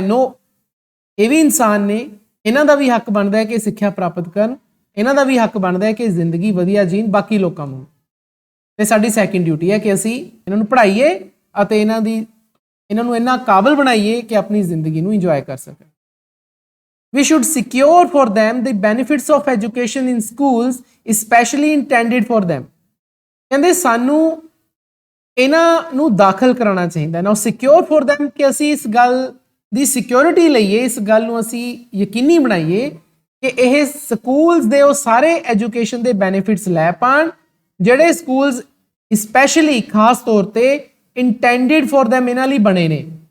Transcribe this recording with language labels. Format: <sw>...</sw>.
<pa>ਨੋ, ਇਹ ਵੀ ਇਨਸਾਨ ਨੇ, ਇਹਨਾਂ ਦਾ ਵੀ ਹੱਕ ਬਣਦਾ ਹੈ ਕਿ ਸਿੱਖਿਆ ਪ੍ਰਾਪਤ ਕਰਨ, ਇਹਨਾਂ ਦਾ ਵੀ ਹੱਕ ਬਣਦਾ ਹੈ ਕਿ ਜ਼ਿੰਦਗੀ ਵਧੀਆ ਜੀਣ ਬਾਕੀ ਲੋਕਾਂ ਨੂੰ। ਤੇ ਸਾਡੀ ਸੈਕੰਡ ਡਿਊਟੀ ਹੈ ਕਿ ਅਸੀਂ ਇਹਨਾਂ ਨੂੰ ਪੜ੍ਹਾਈਏ ਅਤੇ ਇਹਨਾਂ ਨੂੰ ਇੰਨਾ ਕਾਬਲ ਬਣਾਈਏ ਕਿ ਆਪਣੀ ਜ਼ਿੰਦਗੀ ਨੂੰ ਇੰਜੋਏ ਕਰ ਸਕਣ।</pa> <en>We should secure for them the benefits of education in schools, especially intended for them।</en> <pa>ਕਹਿੰਦੇ ਸਾਨੂੰ ਇਹਨਾਂ ਨੂੰ ਦਾਖਲ ਕਰਾਉਣਾ ਚਾਹੀਦਾ ਨਾ,</pa> <en>secure for them,</en> <pa>ਕਿ ਅਸੀਂ ਇਸ ਗੱਲ ਦੀ ਸਿਕਿਉਰਿਟੀ ਲਈਏ, ਇਸ ਗੱਲ ਨੂੰ ਅਸੀਂ ਯਕੀਨੀ ਬਣਾਈਏ ਕਿ ਇਹ ਸਕੂਲਸ ਦੇ ਉਹ ਸਾਰੇ ਐਜੂਕੇਸ਼ਨ ਦੇ ਬੈਨੀਫਿਟਸ ਲੈ ਪਾਣ ਜਿਹੜੇ ਸਕੂਲਸ ਸਪੈਸ਼ਲੀ ਖਾਸ ਤੌਰ ਤੇ</pa> <en>intended for them</en> <pa>ਇਹਨਾਂ ਲਈ ਬਣੇ ਨੇ।</pa>